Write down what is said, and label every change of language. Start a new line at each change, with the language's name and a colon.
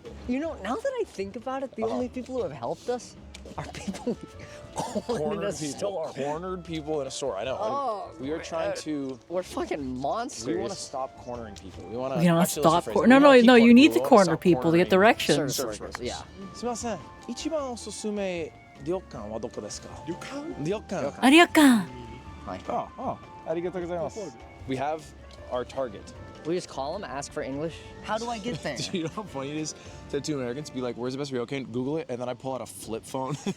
English: You know, now that I think about it, the only people who have helped us are people who've cornered a store. Cornered people in a store. I know. Oh, we are trying to. We're fucking monsters. We want to stop cornering people. We want to. We don't stop. No, you need to corner people to get directions. Service workers, yeah.
Japanese: すみません。一番おすすめ旅館はどこですか？旅館。ありがとう。 Oh, ありがとうございます。
English: We have our target. We just call them, ask for English. How do I get there? Do you know how funny it is to two Americans be like, "Where's the best ryokan?" Google it, and then I pull out a flip phone.